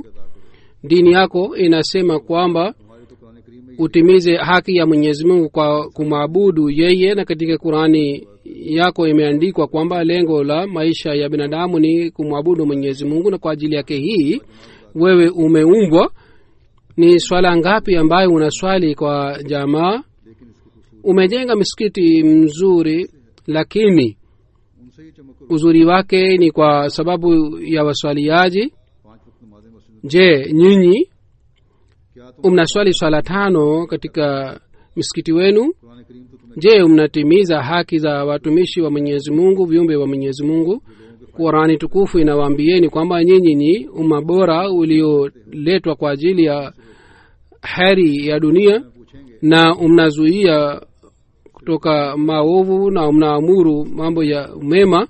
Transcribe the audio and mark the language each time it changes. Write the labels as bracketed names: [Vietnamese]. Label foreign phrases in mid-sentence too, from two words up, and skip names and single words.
[Swahili] Dini yako inasema kwamba utimize haki ya Mwenyezi Mungu kwa kumwabudu yeye, na katika Qur'ani yako imeandikwa kwamba lengo la maisha ya binadamu ni kumwabudu Mwenyezi Mungu, na kwa ajili yake hii wewe umeumbwa. Ni swala ngapi ambayo unaswali kwa jamaa? Umejenga misikiti mzuri, lakini [Urdu] ان سے ہی چمک اور [Swahili] uzuri wake ni kwa sababu ya waswaliaji. [Urdu] 5 وقت نمازیں مسجد میں, [Swahili] Je, nyinyi [Urdu] کیا تم [Swahili] mnaswali swala 5 katika misikiti wenu? [Urdu] قرآن کریم تو تمہیں [Swahili] Je, mnatimiza haki za watumishi wa Mwenyezi Mungu, viumbe wa Mwenyezi Mungu? Qurani tukufu inawaambieni kwamba nyinyi ni umma bora ulioletwa kwa ajili ya heri ya dunia, [Urdu] پوچھیں گے [Swahili] na mnazuia kutoka maovu na mnaamuru mambo ya mema.